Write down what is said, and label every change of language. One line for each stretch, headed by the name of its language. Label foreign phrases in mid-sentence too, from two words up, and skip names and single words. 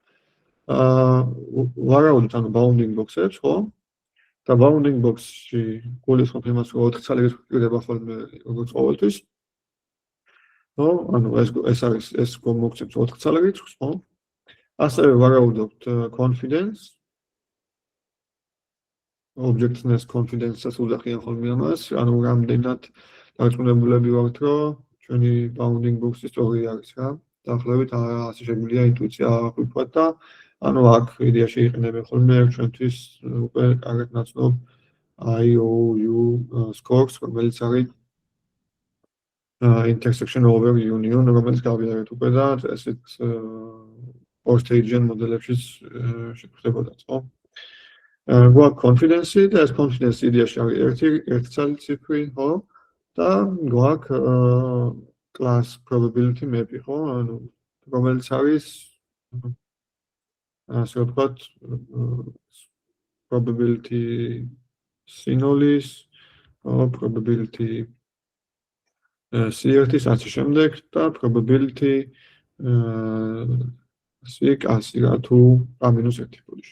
Georgian: ვარაუდით ანუ
English: bounding box-
Georgian: ებს, ხო? და
English: bounding box-
Georgian: ში გულისხმობ იმას, რომ 4 ცალი გვხვდება ხოლმე როგორც ყოველთვის. ხო? ანუ ეს არის ეს მოგცემს 4 ცალი რიცხვს, ხო? ასევე ვარაუდობთ
English: confidence objectness confidence-
Georgian: ს უძახიან ხოლმე ამას, ანუ რამდენად დარწმუნებულები ვართ, რომ ჩვენი
English: bounding box-
Georgian: ის სწორი არის რა. დაახლოებით ასე შეგვიძლია ინტუიცია აღვიქვათ და ანუ აქ იდეაში იყენებენ ხოლმე ჩვენთვის უკვე კარგად ნაცნობ
English: IOU scores,
Georgian: რომელიც არის
English: intersection over union,
Georgian: რომელიც გავიარეთ უკვე და ესეთ four-stage მოდელებშიც შეგვხვდებოდათ, ხო? გვაქვს confidence და ეს confidence იდეაში არის ერთი ცალი ციფრი, ხო? და გვაქვს
English: class probability map-
Georgian: ი, ხო? ანუ რომელიც არის ასე ვთქვათ
English: probability C0-
Georgian: ის,
English: probability C1-
Georgian: ის ასე შემდეგ და probability C-კასი რა თუ A-1 ბოდიში.